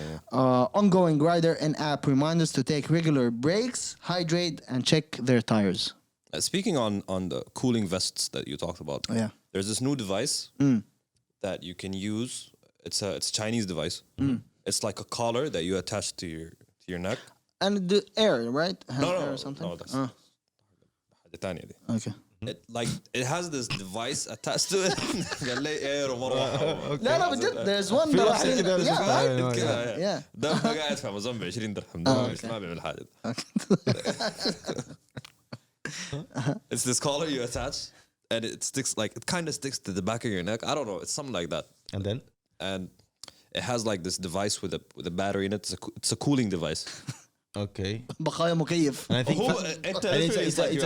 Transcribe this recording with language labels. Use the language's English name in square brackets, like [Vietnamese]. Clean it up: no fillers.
[English] Ongoing rider and app reminders to take regular breaks, hydrate, and check their tires. Speaking on the cooling vests that you talked about, Yeah. there's this new device that you can use. It's a Chinese device. It's like a collar that you attach to your neck. And the air, right? Has No, air or something? no, that's [Arabic] حاجة تانية دي. [English] Okay. It has this device attached to it. [Arabic] قال لي air ومروحة. [English] No, but there's one that I've seen. Yeah, right? [Arabic] كده [English] Yeah. [Arabic] ده قاعد في امازون ب 20 درهم ده مش ما بيعمل حاجة. [English] It's this collar you attach and it kind of sticks to the back of your neck. I don't know, it's something like that. And it has like this device with a battery in it. It's a cooling device. Okay. [Arabic] بقايا مكيف. [English] And I think It's like you're